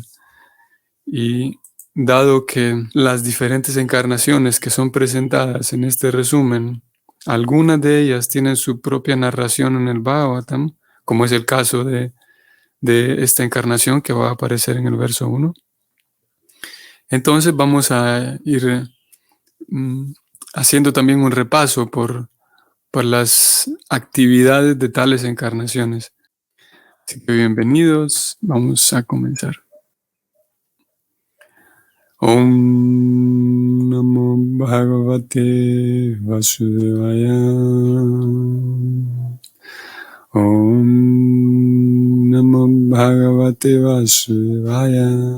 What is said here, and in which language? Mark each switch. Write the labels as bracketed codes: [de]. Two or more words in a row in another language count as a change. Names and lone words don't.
[es] Y dado que las diferentes encarnaciones que son presentadas en este resumen, algunas de ellas tienen su propia narración en el Bhagavatam, como es el caso de esta encarnación que va a aparecer en el verso 1. Entonces vamos a ir haciendo también un repaso por las actividades de tales encarnaciones. Así que bienvenidos, vamos a comenzar. [sa] ॐ नमो भगवते वासुदेवाय. ॐ नमो भगवते वासुदेवाय.